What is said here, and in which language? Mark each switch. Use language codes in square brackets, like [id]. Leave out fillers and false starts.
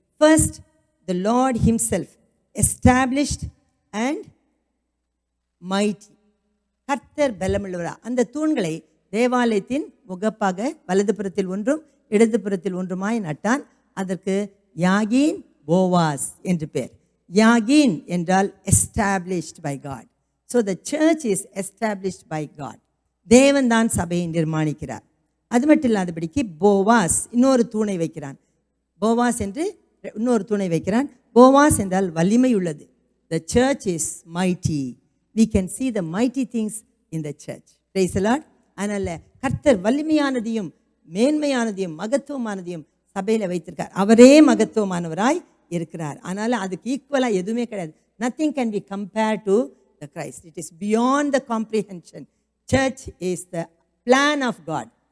[en] First, the Lord himself established and mighty. [ta] கர்த்தர் பலமுள்ளவரா. அந்த தூண்களை தேவாலயத்தின் முகப்பாக வலதுபுறத்தில் ஒன்றும் இடதுபுறத்தில் ஒன்றுமாய் நட்டான். அதற்கு யாகீன் போவாஸ் என்று பெயர். யாகீன் என்றால் [en] established by God. So the church is established by God. [ta] தேவன் தான் சபையை நிர்மாணிக்கிறார். அது மட்டும் இல்லாதபடிக்கு போவாஸ் இன்னொரு தூணை வைக்கிறான். போவாஸ் என்று இன்னொரு தூணை வைக்கிறான். போவாஸ் என்றால் வலிமை உள்ளது. [en] The church is mighty. We can see the mighty things in the church. Praise the Lord. [ta] அதனால் கர்த்தர் வலிமையானதையும் மேன்மையானதையும் மகத்துவமானதையும் சபையில் வைத்திருக்கார். அவரே மகத்துவமானவராய் இருக்கிறார். அதனால் அதுக்கு ஈக்குவலாக எதுவுமே கிடையாது. [en] Nothing can be compared to the Christ. It is beyond the comprehension. Church is the plan of God.